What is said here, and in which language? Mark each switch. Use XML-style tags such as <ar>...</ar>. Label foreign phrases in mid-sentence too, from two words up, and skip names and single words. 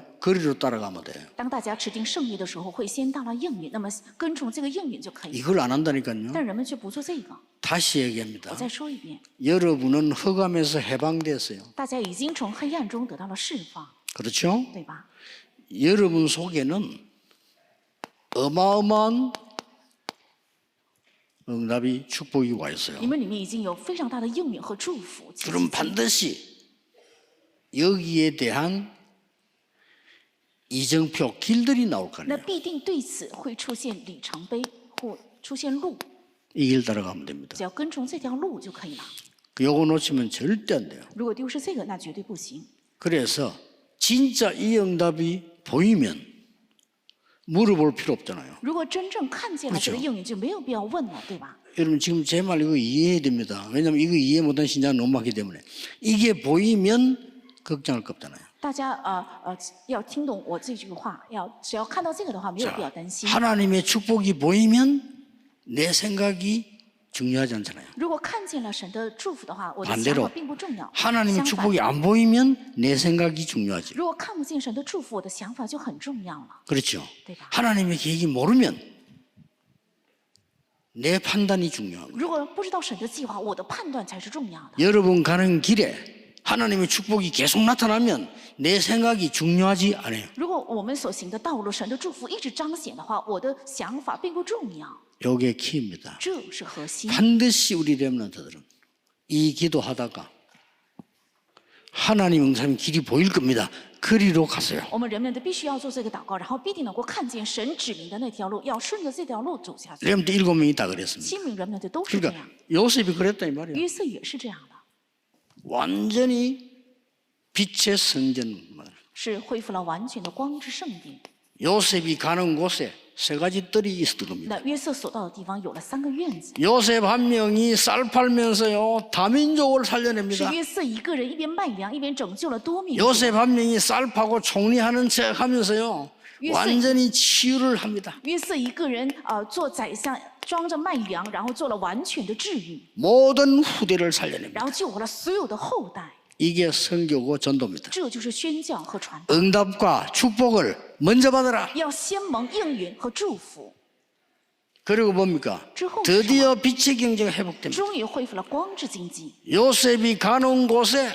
<ko>거리로 따라가면 돼요.</ko> <zh>当大家持定圣约的时候，会先到了应允，那么跟从这个应允就可以了。</zh> <ko>이걸 안 한다니까요.</ko> <zh>但人们却不做这个。</zh> <ko>다시 얘기합니다.</ko> <zh>我再说一遍，</zh> <ko>여러분은 흑암에서 해방됐어요.</ko> <zh>大家已经从黑暗中得到了释放，</zh> <ko>그렇죠?</ko> <zh>对吧？</zh> <ko>여러분 속에는 어마어마한 응답이 축복이 와 있어요.</ko> <zh>你们里面已经有非常大的应允和祝福。</zh> <ko>그럼 반드시 여기에 대한 이정표 길들이 나올 거</ko> <zh>那</zh> <ko>아니에요.</ko> <zh>必定对此会出现里程碑或出现路，</zh> <ko>이 길 따라가면 됩니다.</ko> <zh>只要跟从这条路就可以了。</zh> <ko>요거 놓치면 절대 안 돼요.</ko> <zh>如果丢失这个，那绝对不行。</zh> <ko>그래서 진짜 이 응답이 보이면 물어볼 필요 없잖아요.</ko> <zh>如果真正看见了这个应允，就没有必要问了，对吧？</zh> <ko>여러분 지금 제 말 이거 이해해야 됩니다. 왜냐하면 이거 이해 못한 신자는 너무 많기 때문에 이게 보이면 걱정할 거 없잖아요.</ko> <zh>大家要听懂我这句话，只要看到这个的话，没有必要</zh> <ko>자,</ko> <zh>担心。</zh> <ko>하나님의 축복이 보이면 내 생각이 중요하지 않잖아요.</ko> <zh>如果看见了神的祝福的话，我的想</zh> <ko>반대로</ko> <zh>法并不重要。</zh> <ko>하나님의</ko> <zh>相反，</zh> <ko>축복이 안 보이면 내 생각이 중요하지.</ko> <zh>如果看不见神的祝福，我的想法就很重要了，</zh> <ko>그렇죠.</ko> <zh>对吧？</zh> <ko>하나님의 계획이 모르면 내 판단이 중요한 거예요.</ko> <zh>如果不知道神的计划，我的判断才是重要的。</zh> <ko>여러분 가는 길에 하나님의 축복이 계속 나타나면 내 생각이 중요하지 않아요.</ko> <zh>如果我们所行的道路，神的祝福一直彰显的话，我的想法并不重要，</zh> <ko>이게 키입니다.</ko> <zh>这是核心。</zh> <ko>반드시 우리 렘넌트들은 이 기도하다가 하나님 응답의 길이 보일 겁니다. 그리로 가세요.</ko> <zh>我们人们的必须要做这个祷告，然后必定能够看见神指明的那条路，要顺着这条路走下去。</zh> <ko>렘넌트 7명이 다 그랬습니다.</ko> <zh>7 名人们的都是这</zh> <ko>그러니까</ko> <zh>样，</zh> <ko>요셉이 그랬다 이 말이에요.</ko> <zh>约瑟也是这样的，</zh> <ko>완전히 빛의 성전.</ko> <zh>是恢复了完全的光之圣殿。</zh> <ko>요셉이 가는 곳에 3가지 뜰이 있었던 겁니다.</ko> <zh>那约瑟所到的地方有了3个院子，</zh> <ko>요셉 한 명이 쌀 팔면서요 다민족을</ko> <zh>是</zh> <ko>살려냅니다.</ko> <zh>约瑟一个人一边卖粮一边拯救了多民族。</zh> <ko>요셉 한 명이 쌀 파고 총리하는 척 하면서요 완전히 치유를 합니다.</ko> <zh>约瑟一个人做宰相，装着卖粮，然后做了完全的治愈，</zh> <ko>모든 후대를 살려냅니다.</ko> <zh>然后救活了所有的后代。</zh> <ko>이게 선교고 전도입니다.</ko> <zh>这就是宣教和传道，</zh> <ko>응답과 축복을 먼저 받아라.</ko> <zh>要先蒙应允和祝福，</zh> <ko>그리고 뭡니까? 그 드디어 빛의 경제가 회복됩니다.</ko> <zh>终于恢复了光之经济。</zh> <ko>요셉이 가는 곳에</ko>